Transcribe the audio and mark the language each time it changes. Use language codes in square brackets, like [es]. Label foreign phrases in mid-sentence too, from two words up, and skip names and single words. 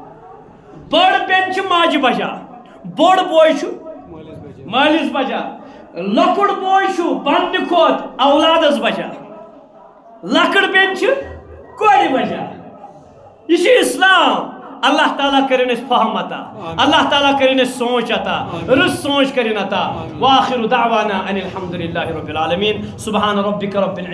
[ks] بڑ بین چھ ماجہ بجا بوڑ بوے چھ مالس بجا لکڑ بوے چھ پنہ کھوت اولادس بجا لکڑ بین چھ کورِ بجا یہ اسلام اللہ تعالیٰ کرن اس فہم عطا اللہ تعالیٰ کرن اس سوچ عطا رس سوچ کرن عطا [ar] واخر دعوانا ان الحمد للہ رب العالمین سبحان ربک رب العزت